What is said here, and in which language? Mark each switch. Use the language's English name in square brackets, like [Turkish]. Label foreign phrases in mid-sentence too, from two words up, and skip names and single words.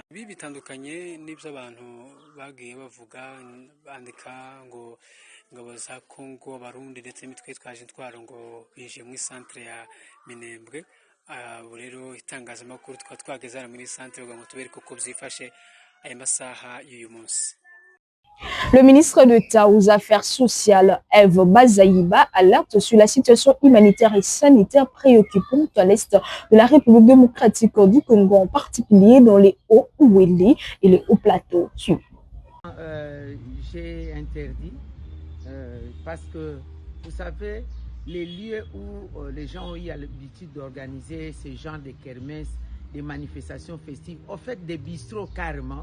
[Kinyarwanda] Ibi bitandukanye n'ibyo abantu bagiye bavuga bandika ngo ingabo za Kongo, Barundi ndetse n'imitwe twaje intwaro ngo binjiye muri centre ya Minembwe. Rero itangazamakuru twageze muri centre ngo tubereke uko byifashe aya masaha y'uyu munsi. [French] Le ministre d'État aux Affaires sociales, Eve Bazaïba, alerte sur la situation humanitaire et sanitaire préoccupante à l'est de la République démocratique du Congo, en particulier dans les Hauts-Ouélé et les Hauts-Plateaux. J'ai interdit parce que, vous savez, les lieux où les gens ont eu l'habitude d'organiser ce genre de kermesses, des manifestations festives, en fait des bistrots carrément.